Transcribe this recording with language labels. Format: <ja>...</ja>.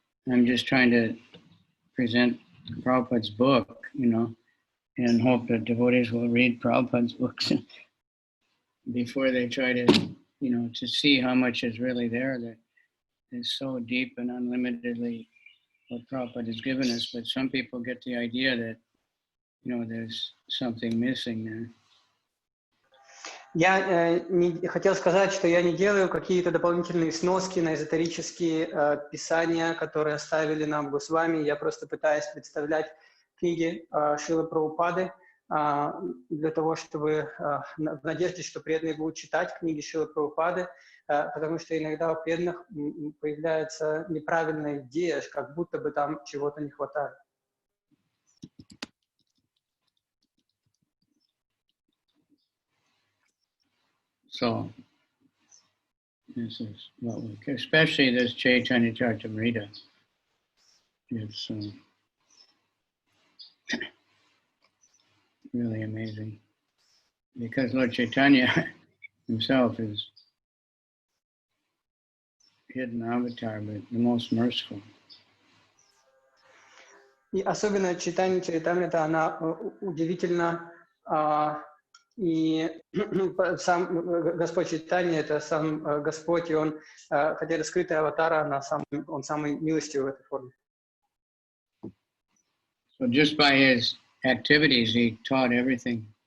<en>I'm just trying to present Prabhupada's book, you know, and hope that devotees will read Prabhupada's books before they try to, you know, to see how much is really there that is so deep and unlimitedly what Prabhupada has given us. But some people get the idea that, you know, there's something missing there.</en> <ru>Я хотел сказать, что я не делаю какие-то дополнительные сноски на эзотерические писания, которые оставили нам Госвами. Я просто пытаюсь представлять книги Шрилы Прабхупады для того, чтобы в надежде, что преданные будут читать книги Шрилы Прабхупады, потому что иногда у преданных появляется неправильная идея, как будто бы там чего-то не хватает.</ru> <en>So, this is what we, especially this Chайтanья-чаритамрита, it's really amazing. Because Lord Chaitanya himself is hidden avatar, but the most merciful.</en> <ru>И особенно Чайтанья-чаритамрита, она удивительна. И сам Господь Чайтанья, это сам Господь, и он, хотя это скрытый аватар, он самый милостивый в этой форме.</ru> <en>So just by his activities, he taught everything.</en>